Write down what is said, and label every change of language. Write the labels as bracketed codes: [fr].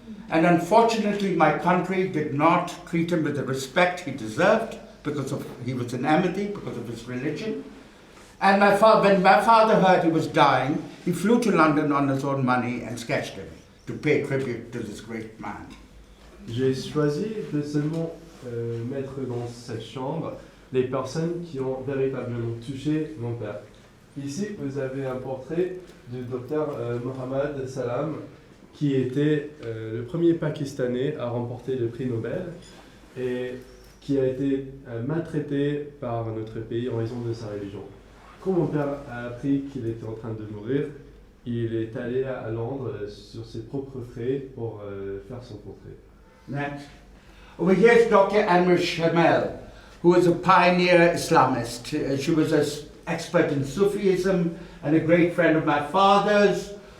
[en] And unfortunately, my country did not treat him with the respect he deserved because he was an Ahmadi, because of his religion. And when my father heard he was dying, he flew to London on his own money and sketched him to pay tribute to this great man. [fr] J'ai choisi de seulement mettre dans cette chambre les personnes qui ont véritablement touché mon père. Ici, vous avez un portrait du docteur Mohammad Salam, qui était le premier Pakistanais à remporter le prix Nobel et qui a été maltraité par notre pays en raison de sa religion. Quand mon père a appris qu'il était en train de mourir, il est allé à Londres sur ses propres frais pour faire son portrait. [en] Next. Over here is Dr. Amir Shamel, who was a pioneer Islamist. She was an expert in Sufism and a great friend of my father's.